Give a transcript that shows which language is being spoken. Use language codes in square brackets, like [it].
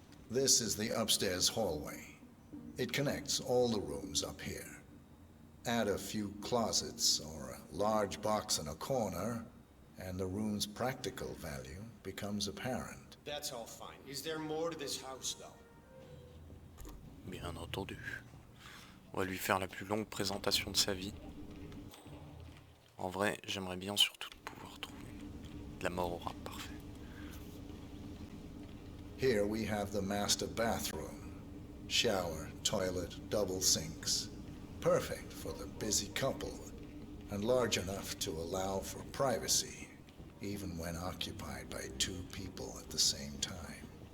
[en] This is the upstairs hallway. It connects all the rooms up here. Add a few closets or a large box in a corner, and the room's practical value becomes apparent. That's all fine. Is there more to this house, though? [fr] Bien entendu. On va lui faire la plus longue présentation de sa vie. En vrai, j'aimerais bien surtout pouvoir trouver de la mort au rat. Parfait. [en] Here we have the master bathroom. Shower, toilet, double sinks. Perfect for the busy couple, and large enough to allow for privacy, even when occupied by two people at the same time.